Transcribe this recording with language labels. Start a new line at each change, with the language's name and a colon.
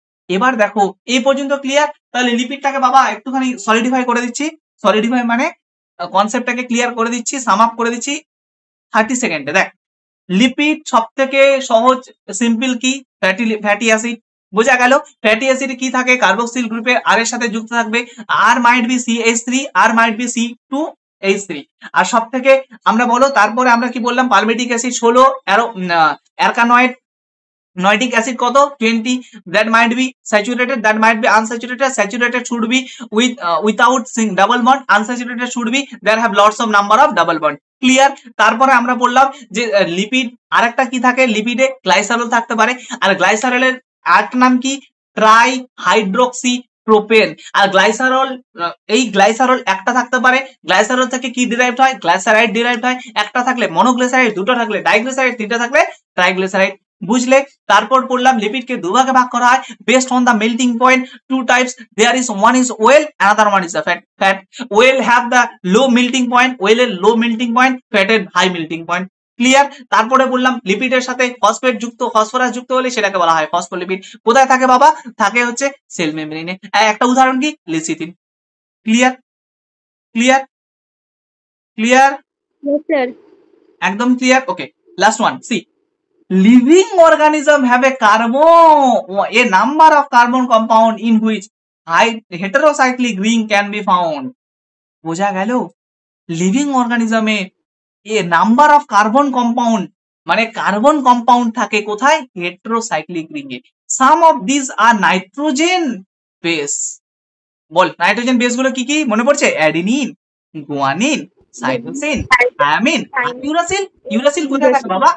Bangla: এবার দেখো এই পর্যন্ত ক্লিয়ার? তাহলে লিপিডটাকে বাবা একটুখানি সলিডিফাই করে দিচ্ছি, সলিডিফাই মানে কনসেপ্টটাকে ক্লিয়ার করে দিচ্ছি, সাম আপ করে দিচ্ছি 30 সেকেন্ডে। দেখ লিপিড সব থেকে সহজ সিম্পল কি, ফ্যাটি অ্যাসিড, বোঝা গেল? ফ্যাটি অ্যাসিড কি থাকে, কার্বক্সিল গ্রুপের আর এর সাথে যুক্ত থাকবে, আর might be CH3, আর might be C2H3। আর সব থেকে আমরা বলো, তারপরে আমরা কি বললাম, পালমেটিক অ্যাসিড 16, অ্যারকানয়েড, নয়টিক অ্যাসিড কত 20,
English: that might be saturated, that might be unsaturated, saturated should be without double bond, unsaturated should be there have lots of number of double bond।
Bangla: Clear? তারপরে আমরা বললাম যে লিপিড আরেকটা কি থাকে, লিপিডে গ্লাইসারল থাকতে পারে, আর গ্লাইসারলের আরেকটা নাম কি, ট্রাই হাইড্রোক্সি প্রোপেন। আর গ্লাইসারল, এই গ্লাইসারল একটা থাকতে পারে, গ্লাইসারল থেকে কি ডিরাইভড হয়, গ্লাইসারাইড ডিরাইভড হয়, একটা থাকলে মনোগ্লিসারাইড, দুটো থাকলে ডাইগ্লিসারাইড, তিনটা থাকলে ট্রাইগ্লিসারাইড। বুঝলে? তারপর পড়লাম লিপিডকে দুভাগে ভাগ করা হয়
English: Based on the melting point, two types there is, one is oil, another one is the fat. Fat oil have the low melting point,
Bangla: ওয়েলের low melting point, ফ্যাটের হাই মেল্টিং পয়েন্ট। ক্লিয়ার? তারপরে বললাম লিপিডের সাথে phosphate যুক্ত, phosphorus যুক্ত হলে সেটাকে বলা হয় ফসফোলিপিড। কোথায় থাকে বাবা, থাকে হচ্ছে সেল মেমব্রেনে। একটা উদাহরণ কি, লিসিথিন। Clear? Clear? Clear?
English: Yes sir.
Bangla: একদম clear? Okay, last one C,
English: living organism have a number of carbon compound in which heterocyclic ring can be found.
Bangla: বোঝা গেল? Living অর্গানিজমে A number of carbon compound মানে carbon compound থাকে কোথায়? Heterocyclic ring A.
English: Some of this are nitrogen base.
Bangla: Ball nitrogen base গুলো কি কি মনে পড়ছে? Adenine, guanine, cytosine, thymine, uracil. Uracil কোথায় থাকে বাবা?